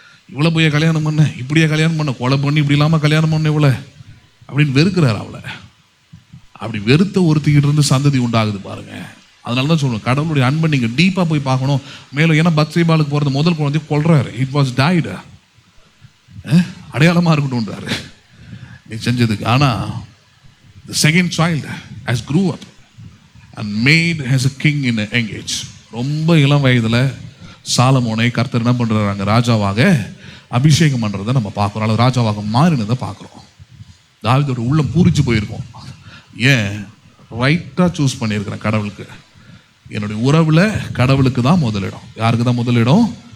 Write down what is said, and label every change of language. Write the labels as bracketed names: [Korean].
[Tamil] இவ்வளோ போய் கல்யாணம் பண்ண, இப்படியே கல்யாணம் பண்ண, கொலை பண்ணி இப்படி இல்லாமல் கல்யாணம் பண்ண இவ்வளோ அப்படின்னு வெறுக்கிறார் அவளை. அப்படி வெறுத்த ஒருத்திக்கிட்டு இருந்து சந்ததி உண்டாகுது பாருங்க. அதனால தான் சொல்லுவேன், கடவுளுடைய அன்பை நீங்கள் டீப்பாக போய் பார்க்கணும். மேலும் ஏன்னா பத்சேபாலுக்கு பிறந்த முதல் குழந்தைய கொல்றாரு. [English] It was tied. [Tamil] அடையாளமாக இருக்கட்டும்ன்றாரு நீ செஞ்சதுக்கு. ஆனால் [English] the second child has grew up and made as a king in a young age. [Tamil] ரொம்ப இளம் வயதில் சாலமோனை கர்த்தர் என்ன பண்ணுறாங்க, ராஜாவாக அபிஷேகம் பண்ணுறதை நம்ம பார்க்குறோம். அல்லது ராஜாவாக மாறினதை பார்க்குறோம். தாவீதோட உள்ளம் பூரிச்சு போயிருக்கோம். ஏன் ரைட்டாக சூஸ் பண்ணியிருக்கிறேன் கடவுளுக்கு. என்னுடைய உறவில் கடவுளுக்கு தான் முதலிடம். யாருக்கு தான் முதலிடம்?